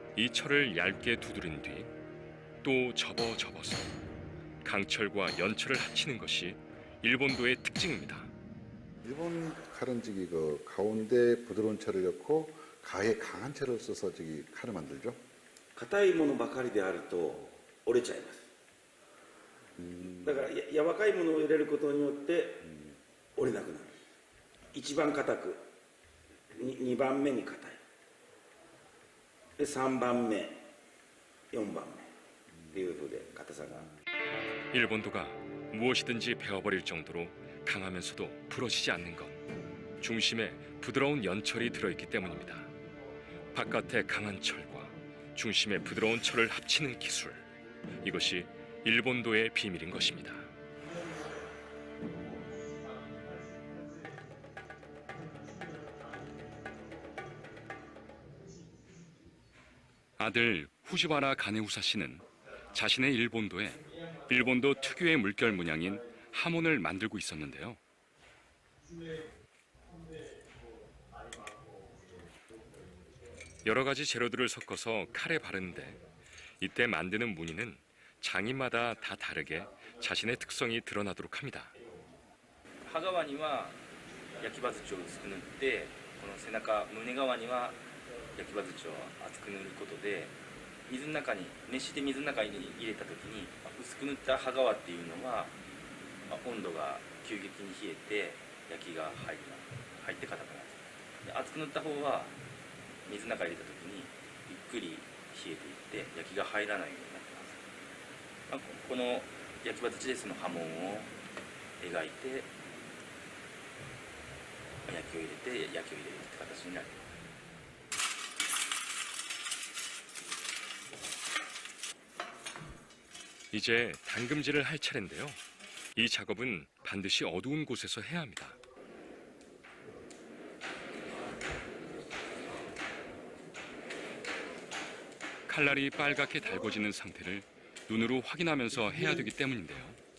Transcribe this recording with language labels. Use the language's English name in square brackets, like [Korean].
[Korean] 이 철을 얇게 두드린 뒤 또 접어서 강철과 연철을 합치는 것이 일본도의 특징입니다. 일본 칼은직이 그 가운데 부드러운 철을 넣고 가에 강한 채를 써서 저기 칼을 만들죠. [Japanese] 硬いものばかりであると折れちゃいますだから柔らかいものを入れることによって折れなくなる一番硬く2番目に硬いで3番目4番目っていうふうで硬さが [Korean] 일본도가 무엇이든지 베어버릴 정도로 강하면서도 부러지지 않는 것. 중심에 부드러운 연철이 들어있기 때문입니다. 바깥에 강한 철과 중심에 부드러운 철을 합치는 기술. 이것이 일본도의 비밀인 것입니다. 아들 후지와라 가네우사 씨는 자신의 일본도에 일본도 특유의 물결 문양인 하몬을 만들고 있었는데요. 여러 가지 재료들을 섞어서 칼에 바르는데 이때 만드는 무늬는 장인마다 다 다르게 자신의 특성이 드러나도록 합니다. [Japanese] 刃側には焼き刃槌を薄く塗ってこの背中胸側には焼き刃槌を厚く塗ることで水の中に熱して水の中に入れた時に薄く塗った刃側っていうのは温度が急激に冷えて焼きが入って硬くなるで厚く塗った方は水の中に入れた時にゆっくり冷えていって焼きが入らないようになってます、この焼き刃槌でその刃文を描いて焼きを入れて焼きを入れるって形になります。 [Korean] 이제 당금질을 할 차례인데요. 이 작업은 반드시 어두운 곳에서 해야 합니다. 칼날이 빨갛게 달궈지는 상태를 눈으로 확인하면서 해야 되기 때문인데요.